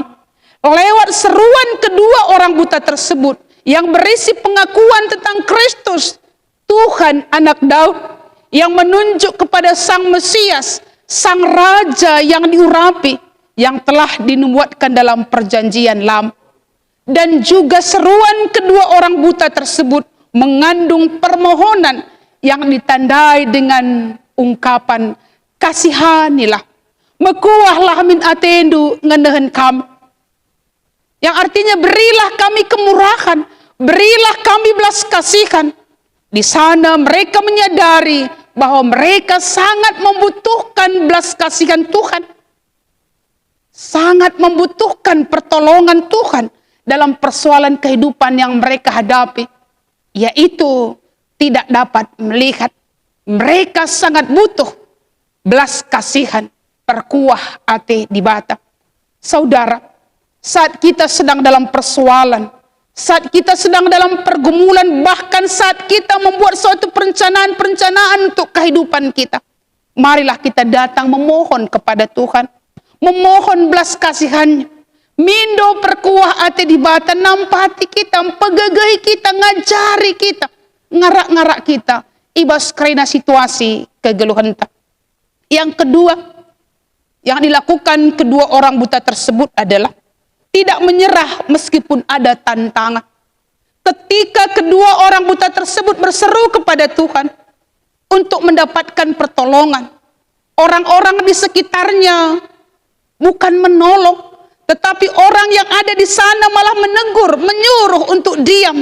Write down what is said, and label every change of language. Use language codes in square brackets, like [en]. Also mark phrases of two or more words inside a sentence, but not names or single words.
[id] Lewat seruan kedua orang buta tersebut yang berisi pengakuan tentang Kristus, Tuhan Anak Daud, yang menunjuk kepada Sang Mesias, Sang Raja yang diurapi, yang telah dinubuatkan dalam perjanjian lama. Dan juga seruan kedua orang buta tersebut mengandung permohonan yang ditandai dengan ungkapan kasihanilah, [btx] mekuahlah min atendu ngenehen kami, [id] yang artinya berilah kami kemurahan, berilah kami belas kasihan. Di sana mereka menyadari bahwa mereka sangat membutuhkan belas kasihan Tuhan, sangat membutuhkan pertolongan Tuhan dalam persoalan kehidupan yang mereka hadapi, yaitu tidak dapat melihat. Mereka sangat butuh belas kasihan, [btx] perkuah ate di bata. [id] Saudara, saat kita sedang dalam persoalan, saat kita sedang dalam pergumulan, bahkan saat kita membuat suatu perencanaan untuk kehidupan kita, marilah kita datang memohon kepada Tuhan, memohon belas kasihannya. [btx] Mindo perkuah ate di bata, nampati kita, pegagai kita, ngajari kita, ngarak-ngarak kita, ibas karena situasi kegeluhan kita. [id] Yang kedua, yang dilakukan kedua orang buta tersebut adalah tidak menyerah meskipun ada tantangan. Ketika kedua orang buta tersebut berseru kepada Tuhan untuk mendapatkan pertolongan, orang-orang di sekitarnya bukan menolong, tetapi orang yang ada di sana malah menegur, menyuruh untuk diam.